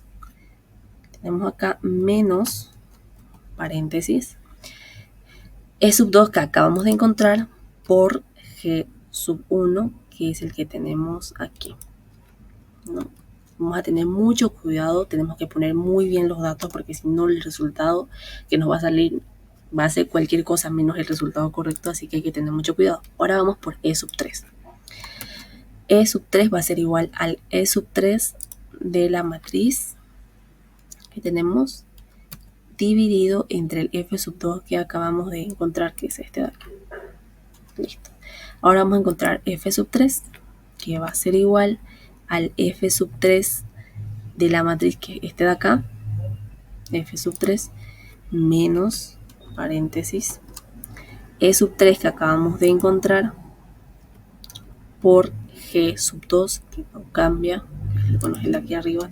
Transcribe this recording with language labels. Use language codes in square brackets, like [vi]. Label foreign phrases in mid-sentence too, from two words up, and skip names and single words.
[es] Tenemos acá menos, paréntesis, E sub 2 que acabamos de encontrar por G sub 1, que es el que tenemos aquí, ¿no? Vamos a tener mucho cuidado, tenemos que poner muy bien los datos porque si no el resultado que nos va a salir va a ser cualquier cosa menos el resultado correcto, así que hay que tener mucho cuidado. Ahora vamos por E sub 3. E sub 3 va a ser igual al E sub 3 de la matriz que tenemos dividido entre el F sub 2 que acabamos de encontrar, que es este de aquí. Listo. Ahora vamos a encontrar F sub 3, que va a ser igual al F sub 3 de la matriz que es este de acá, F sub 3, menos, paréntesis, E sub 3 que acabamos de encontrar por G sub 2, que no cambia, bueno, es el de aquí arriba.